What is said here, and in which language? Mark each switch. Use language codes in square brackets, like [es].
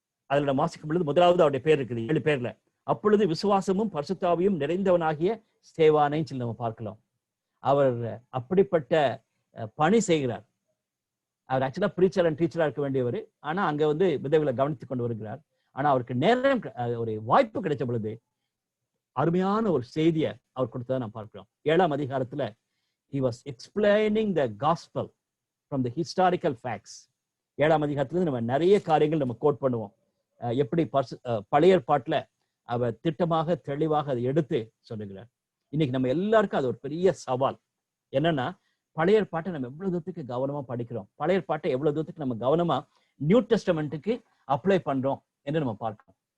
[ta] அதுல நம்ம வாசிக்கும் பொழுது முதலாவது அவருடைய பேர் இருக்குது 7 பேர்ல. அப்பொழுது விசுவாசமும் பரிசுத்தாவியும் நிறைந்தவனாகிய ஸ்தேவானைன்னு சொல்லி நம்ம பார்க்கலாம். அவர் அப்படிப்பட்ட பணி செய்கிறார். அவர் ஆக்சுவலா பிரீச்சர் அண்ட் டீச்சரா இருக்க வேண்டியவர். ஆனா அங்க வந்து விதவில கவனித்துக் கொண்டு வருகிறார். ஆனா அவருக்கு நேரம், ஒரு வாய்ப்பு கிடைச்ச பொழுது அருமையான ஒரு செய்தியை அவர் கொடுத்ததை நான் பார்க்கிறோம். [en] 7ஆம் அதிகாரத்துல he was explaining the gospel from the historical facts. [ta] 7ஆம் அதிகாரத்துல நம்ம நிறைய காரியங்கள் நம்ம கோட் பண்ணுவோம். எப்படி பழைய ஏற்பாட்டுல அவர் திட்டமாக தெளிவாக அதை எடுத்து சொல்லுகிறார். இன்னைக்கு நம்ம எல்லாருக்கும் அது ஒரு பெரிய சவால். என்னன்னா, பழைய ஏற்பாட்டை நம்ம எவ்வளவு தூரத்துக்கு கவனமா படிக்கிறோம், பழைய ஏற்பாட்டை எவ்வளவு தூரத்துக்கு நம்ம கவனமா நியூ டெஸ்டமெண்ட்டுக்கு அப்ளை பண்றோம் என்று நம்ம பார்க்கிறோம்.